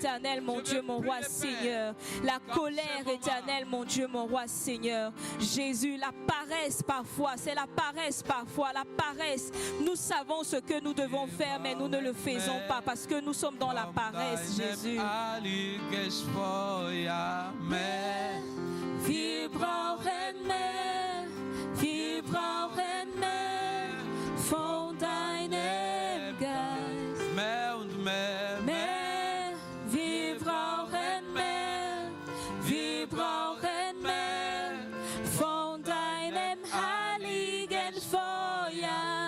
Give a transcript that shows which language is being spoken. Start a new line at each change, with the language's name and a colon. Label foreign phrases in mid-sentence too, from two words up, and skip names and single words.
French: éternel, mon Je Dieu, veux mon plus roi, le faire. Seigneur. La Dans colère, ce moment. éternel, mon Dieu, mon roi, Seigneur. Jésus, la paresse parfois, c'est la paresse parfois, la paresse. Nous savons ce que nous devons faire, mais nous ne le faisons pas parce que nous sommes dans la paresse, Jésus.
German: Vibrauchen mehr von deinem Geist. Mehr und mehr, Mehr, wir brauchen mehr von deinem heiligen Feuer.